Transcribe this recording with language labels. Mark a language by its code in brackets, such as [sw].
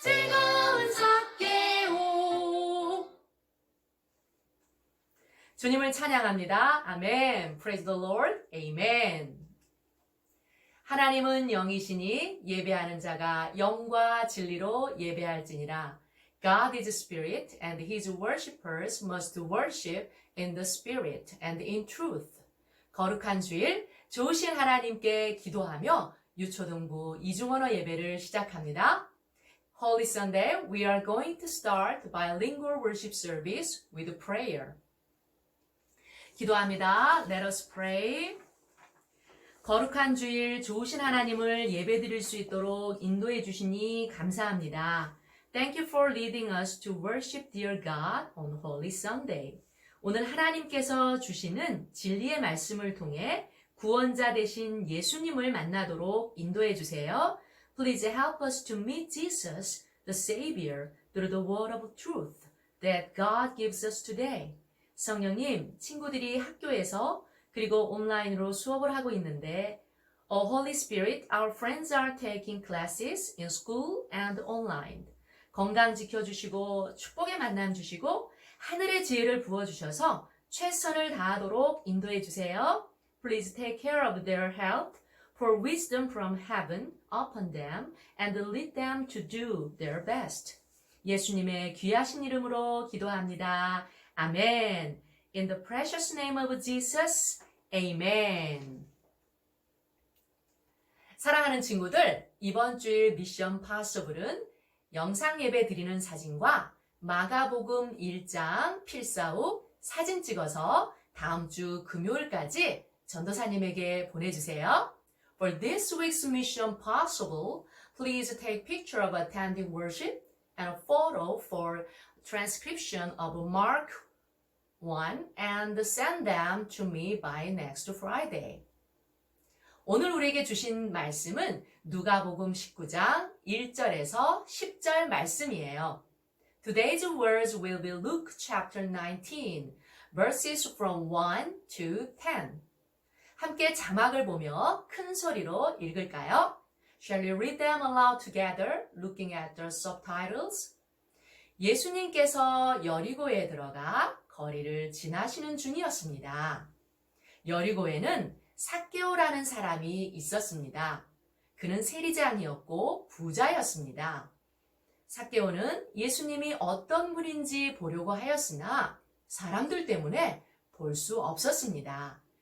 [ko] 즐거운 삭개오. 주님을 찬양합니다. 아멘. [en] Praise the Lord. Amen. [ko] 하나님은 영이시니 예배하는 자가 영과 진리로 예배할지니라. [en] God is spirit and his worshippers must worship in the spirit and in truth. [ko] 거룩한 주일 좋으신 하나님께 기도하며 유초등부 이중언어 예배를 시작합니다. [en] Holy Sunday, we are going to start bilingual worship service with prayer. [ko] 기도합니다. [en] Let us pray. [ko] 거룩한 주일 좋으신 하나님을 예배드릴 수 있도록 인도해 주시니 감사합니다. [en] Thank you for leading us to worship dear God on Holy Sunday. [ko] 오늘 하나님께서 주시는 진리의 말씀을 통해 구원자 되신 예수님을 만나도록 인도해 주세요. [en] Please help us to meet Jesus, the Savior, through the word of truth that God gives us today. [ko] 성령님, 친구들이 학교에서 그리고 온라인으로 수업을 하고 있는데 [en] Oh Holy Spirit, our friends are taking classes in school and online. [ko] 건강 지켜주시고 축복의 만남 주시고 하늘의 지혜를 부어주셔서 최선을 다하도록 인도해 주세요. [en] Please take care of their health, pour wisdom from heaven upon them and lead them to do their best. [ko] 예수님의 귀하신 이름으로 기도합니다. [en] 아멘. In the precious name of Jesus, Amen. [ko] 사랑하는 친구들, 이번 주일 미션 파서블은 영상 예배 드리는 사진과 마가복음 1장 필사 후 사진 찍어서 다음 주 금요일까지 전도사님에게 보내주세요. [en] For this week's mission possible, please take picture of attending worship and a photo for transcription of Mark 1 and send them to me by next Friday. [ko] 오늘 우리에게 주신 말씀은 누가복음 19장 1절에서 10절 말씀이에요. [en] Today's words will be Luke chapter 19, verses from 1 to 10. [ko] 함께 자막을 보며 큰 소리로 읽을까요? [en] Shall we read them aloud together, looking at the subtitles? [ko] 예수님께서 여리고에 들어가 거리를 지나시는 중이었습니다. 여리고에는 삭개오라는 사람이 있었습니다. 그는 세리장이었고 부자였습니다. 삭개오는 예수님이 어떤 분인지 보려고 하였으나 사람들 때문에 볼 수 없었습니다.